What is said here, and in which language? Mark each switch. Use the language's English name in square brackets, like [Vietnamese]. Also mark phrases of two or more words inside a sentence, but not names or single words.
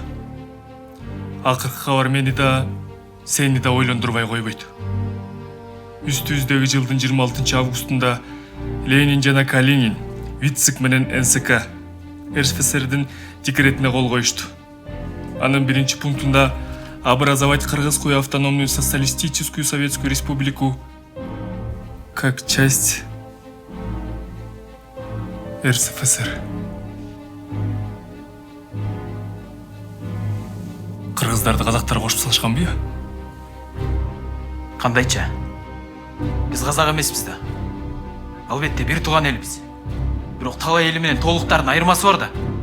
[Kyrgyz] Акыркы кабар мени да, сени да ойлондурбай койбойт. Үстүбүздөгү жылдын 26 августунда Ленин жана Калинин, Вицик менен НСК, РСФСРдин декретине кол коюшту. Анын биринчи пунктунда [Russian] образовать Кыргызскую автономную социалистическую советскую республику как часть РСФСР. [Kyrgyz] Кыргыздарды казактар кошуп салышканбы? Кандайча? Биз казак эмеспиз да. Албетте бир тууган элбиз. Бирок талай эли менен толуктардын айырмасы бар да.